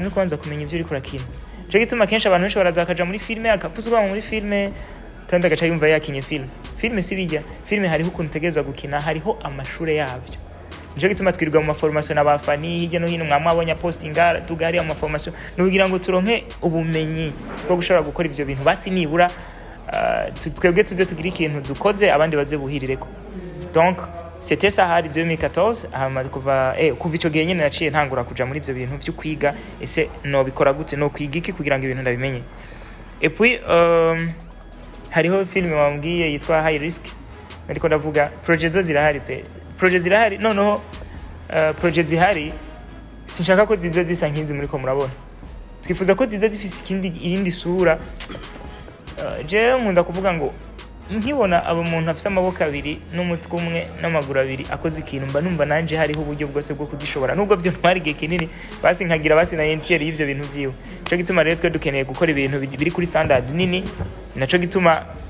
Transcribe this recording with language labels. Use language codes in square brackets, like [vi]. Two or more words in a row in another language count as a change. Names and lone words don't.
[rn] no kubanza kumenya ivyo uri kurakina cyo gituma kenshi abantu benshi barazakaja muri filme akapuzwa muri filme kandi agaca yumva yakinye filme sibijya filme hariho ukuntu tegezwa gukina hariho amashure yavyo nico gituma twirirwa mu maformation n'abafani hirya no hino mwamwabonye postinga tugari mu maformation nugira ngo turonke ubumenyi bwo gushobora gukora ivyo bintu basi nibura twebwe tuze tugira ikintu dukoze abandi baze buhirireko. [fr] Donc c'était ça [rn] hari 2014 kuva ico gihe nyene naciye ntangura kuja muri ivyo bintu byo kwiga ese no bikora gute no kwiga iki kugira ngo ibintu ndabimenye. [fr] Et puis [rn] hariho film wambwiye yitwa High Risk ariko ndavuga project zo zirahari pe project zirahari noneho project zihari sinshaka ko zize zisa nkinzi muri ko murabona twifuza ko zize zifise ikindi irindi sura je nkunda kuvuga ngo nkibona abo muntu afise amaboko abiri n'umutwe umwe n'amaguru abiri akoze ikintu mba numva nanje hariho uburyo bwose bwo kugishobora nubwo byo ntwari gihe kinini basi nkagira basi na entier y'ivyo bintu vyiwe cyo gituma rero twe dukeneye gukora ibintu biri kuri standard nini naco gituma